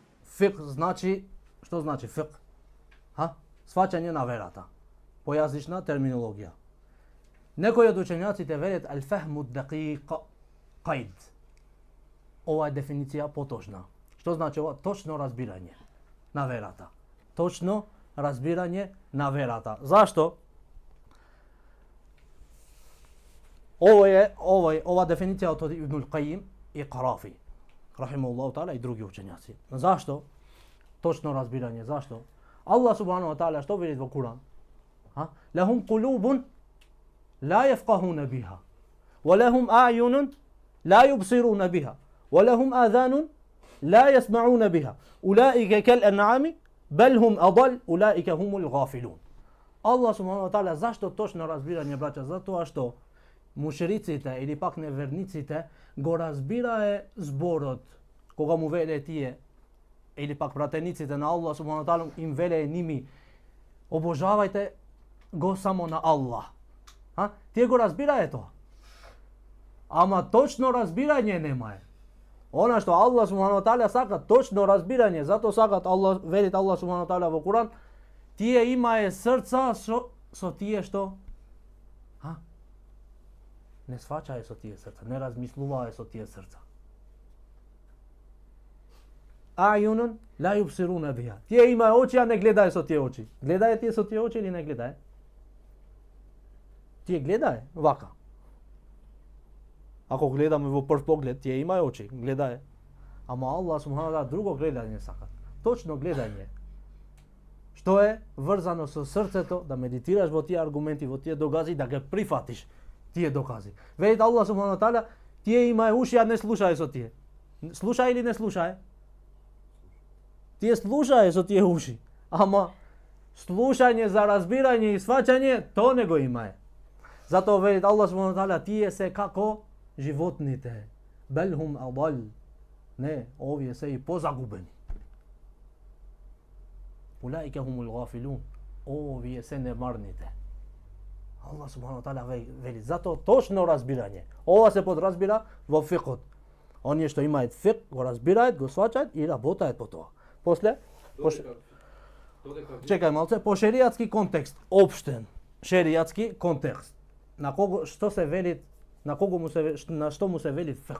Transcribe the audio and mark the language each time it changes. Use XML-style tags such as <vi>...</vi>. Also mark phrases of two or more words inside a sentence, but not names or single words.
<mk>Фик значи, што значи фик? Сваќање на верата. По јазична терминологија. Некои од учењаците велат</mk> <ar>الفهم الدقيق قيد.</ar> <mk>Ова е дефиниција поточна. Што значи ова? Точно разбирање на верата. Точно разбирање на верата. Зашто? Ова дефиниција од Ибн Кајим и Карафи,</mk> <ar>رحمه الله تعالى,</ar> <mk>и други учењаци. Зашто? Точно разбирање. Зашто?</mk> <ar>الله سبحانه وتعالى</ar> <mk>што вели во Куран?</mk> <ar>لهم قلوب لا يفقهون بها ولهم أعين لا يبصرون بها ولهم آذان لا يسمعون بها أولئك كالأنعام بل هم أضل أولئك هم الغافلون. الله سبحانه وتعالى</ar> <mk>зашто точно разбирање, браќа? Затоа што мушриците или пак неверниците го разбирае зборот кога му веле тие, или пак пратениците на</mk> <ar>الله سبحانه وتعالى</ar> <mk>им веле ними обожавајте го само на Allah. Тие го разбирае тоа. Ама точно разбирање нема е. Она што</mk> <ar>الله سبحانه وتعالى</ar> <mk>сака точно разбирање, затоа сакат Allah, велит Allah subhanahu wa ta'ala во Куран, тие имае срца со тие што не сваќаја со тие срца, не размислуваја со тие срца.</mk> <ar>أعين لا يبصرون بها.</ar> <mk>Тие имаја очи, а не гледаја со тие очи. Гледаја тие со тие очи или не гледаја? Тие гледаја вака. Ако гледаме во прв поглед, тие имаја очи, гледаја. Ама</mk> <ar>الله سبحانه وتعالى</ar> <mk>друго гледање сакат. Точно гледање. Што е врзано со срцето, да медитираш во тие аргументи, во тие докази, да ги прифатиш тие докази. Велит</mk> <ar>الله سبحانه وتعالى,</ar> <mk>тие имаја уши, а не слушај со тие. Слушај или не слушај? Тие слушај со тие уши, ама слушање за разбирање и сваќање, то не го имае. Затоа велит</mk> <ar>الله سبحانه وتعالى,</ar> <mk>тие се како животните.</mk> <ar>بل هم أضل.</ar> <mk>Не, овие се и позагубени.</mk> <ar>أولئك هم الغافلون.</ar> <mk>Овие се немарните.</mk> <ar>الله سبحانه وتعالى</ar> <mk>вели, затоа точно разбирање. Ова се подразбира во фикот. Оние што имаат фик, го разбираат, го сваќаат и работаат по тоа. После, чекај малце, по шеријатски контекст, општен шеријатски контекст. На кого што се вели, на што му се вели фик.</mk>